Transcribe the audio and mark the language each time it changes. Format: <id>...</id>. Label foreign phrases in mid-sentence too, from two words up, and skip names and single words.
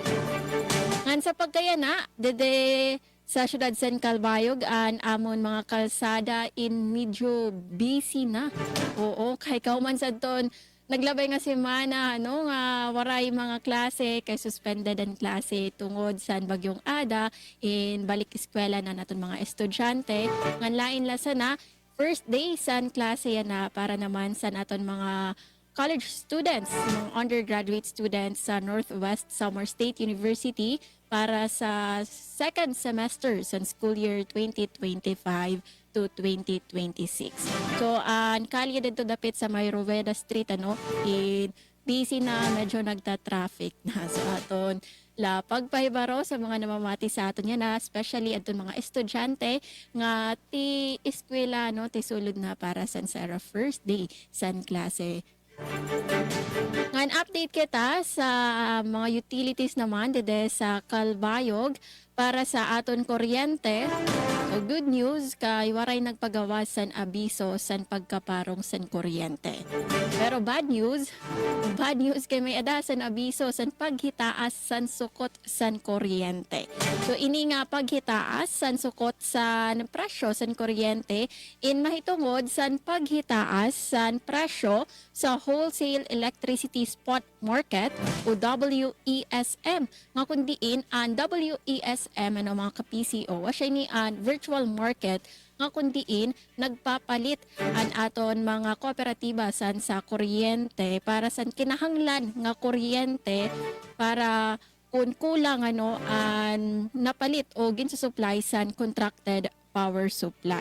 <war>Ngan sa pagkayana, dede sa syudad San Calbayog, an amon mga kalsada in medyo busy na. Oo, kay kauman sa ton, naglabay nga semana, nga waray mga klase, kay suspended ang klase tungod sa Bagyong Ada, in balik eskwela na naton mga estudyante. Ngan lain la sana,</war> <en>first day</en> <war>sa klase yan na para naman sa naton mga</war> <en>college students,</en> <war>mga</war> <en>undergraduate students</en> <war>sa Northwest Samar State University para sa</war> <en>second semester</en> <war>sa</war> <en>school year</en> <war>2025 to 2026. So, ang kalye dito dapit sa may Roveda Street, busy na, medyo nagta-traffic na sa aton. La pagpahibaro sa mga namamati sa aton yan, especially aton mga estudyante nga ti eskwela ti sulod na para sa</war> <en>first day</en> <war>san klase. Ngayon, update kita sa mga utilities naman dede sa Calbayog para sa aton kuryente.</war> <en>So, good news,</en> <war>kay waray nagpagawas san abiso san pagkaparong san kuryente. Pero</war> <en>bad news</en> <war>kay may adasan abiso san paghitaas san sukot san kuryente. So ini nga paghitaas san sukot san presyo san kuryente in mahitungod san paghitaas san presyo sa</war> <en>wholesale electricity spot market</en> <war>o WESM. Nga kundiin ang WESM mga ka-PCO asya ni ang</war> <en>virtual market</en> <war>nga kundiin nagpapalit an aton mga kooperatiba san sa kuryente para san kinahanglan nga kuryente para kung kulang an napalit o ginsusupply san</war> <en>contracted power supply.</en>